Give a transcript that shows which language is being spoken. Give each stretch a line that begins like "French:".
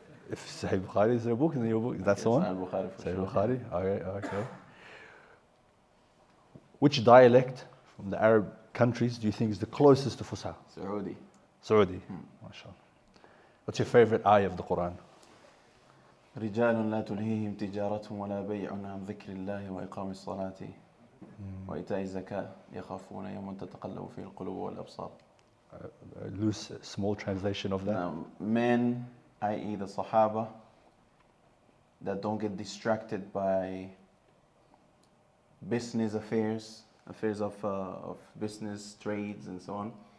English: If Sahih Bukhari is their book, then your book, that's the one? Sahih Bukhari for Sahih sure. Bukhari, okay. Which dialect from the Arab countries do you think is the closest to Fusha? Saudi. Saudi, mashallah. What's your favorite ayah of the Quran?
Arabic: رجال لا تلهيهم تجارة ولا بيع عن ذكر الله وإقام الصلاة وإيتاء الزكاة يخافون يوما تتقلب فيه القلوب والأبصار.
English: A loose, small translation of that. Men, i.e. the Sahaba, that don't get distracted by business affairs of business, trades and so on.